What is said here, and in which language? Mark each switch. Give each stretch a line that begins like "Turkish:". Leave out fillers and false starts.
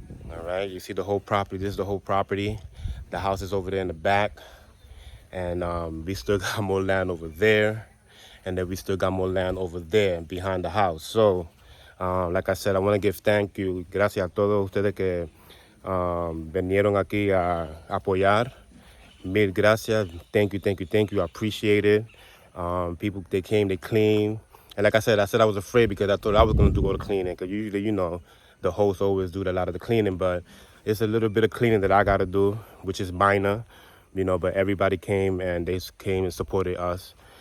English: All right, you see the whole property. This is the whole property. The house is over there in the back. And we still got more land over there. And then we still got more land over there behind the house. So, like I said, I want to give thank you.
Spanish: Gracias a todos ustedes que vinieron aquí a apoyar. Mil gracias.
English: Thank you, thank you, thank you. I appreciate it. People, they came, they cleaned. And like I said I was afraid because I thought I was going to do all the cleaning. Because usually, the hosts always do a lot of the cleaning. But it's a little bit of cleaning that I got to do, which is minor. But everybody came and they came and supported us.